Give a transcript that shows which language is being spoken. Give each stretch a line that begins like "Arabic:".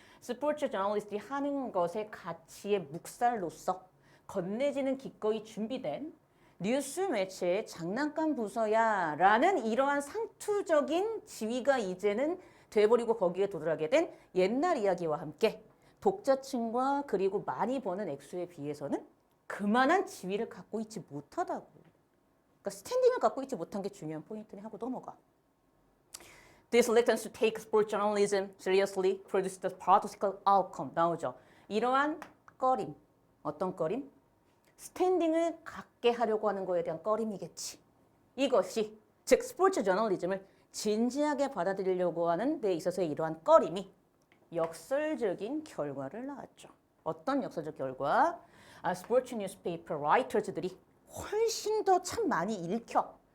Korean: 스포츠 저널리스트이 하는 것의 가치의 묵살로서 건네지는 기꺼이 준비된 뉴스 매체의 장난감 부서야 라는 이러한 상투적인 지위가 이제는 돼버리고 거기에 도달하게 된 옛날 이야기와 함께 독자층과 그리고 많이 버는 액수에 비해서는 그만한 지위를 갖고 있지 못하다고. 그러니까 스탠딩을 갖고 있지 못한 게 중요한 포인트네 하고 넘어가.
English: This reluctance to take sport journalism seriously produced the paradoxical outcome.
Korean: 나오죠. 이러한 꺼림. 어떤 꺼림? 스탠딩을 갖게 하려고 하는 거에 대한 꺼림이겠지. 이것이 즉 스포츠 저널리즘을 진지하게 받아들이려고 하는 데 있어서의 이러한 꺼림이 역설적인 결과를 낳았죠. 어떤 역설적 결과? 스포츠 뉴스페이퍼 라이터즈들이 훨씬 더 참 많이 읽혀.